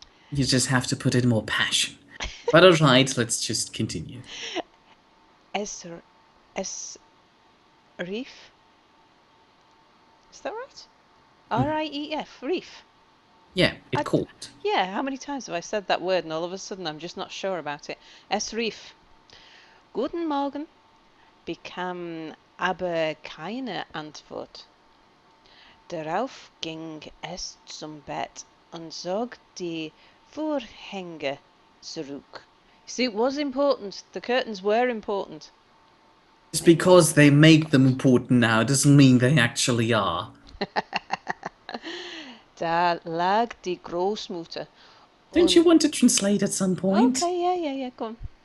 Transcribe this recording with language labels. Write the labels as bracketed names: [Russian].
[English] You just have to put in more passion. But alright, let's just continue. [German] Es, es Reef? [English] Is that right? R-I-E-F, Reef. Yeah, it called. Yeah, how many times have I said that word and all of a sudden I'm just not sure about it? [German] Es Reef. Guten Morgen bekam aber keine Antwort. Darauf ging es zum Bett und zog die Vorhänge zurück. [English] You see, it was important. The curtains were important. Just because they make them important now doesn't mean they actually are. [German] Da lag die Großmutter. [English] Don't you want to translate at some point? Okay, yeah, go on.